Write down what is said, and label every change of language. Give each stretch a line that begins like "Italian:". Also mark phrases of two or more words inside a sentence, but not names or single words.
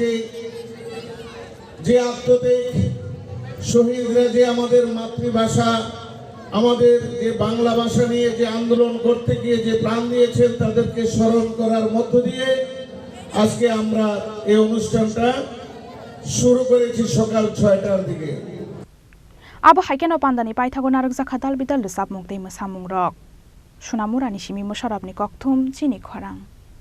Bangla: যে আত্মত্যাগ শহীদরা যে আমাদের মাতৃভাষা আমাদের যে বাংলা ভাষা নিয়ে যে আন্দোলন করতে গিয়ে যে প্রাণ দিয়েছেন তাদেরকে স্মরণ করার মধ্য দিয়ে আজকে আমরা এই অনুষ্ঠানটা শুরু করেছি সকাল 6টার দিকে
Kok Borok: abo haikeno pandani paithago narokjakha dalbidal sapmukdei musamung rok sunamurani simi musharabni kokthum Chini Khorang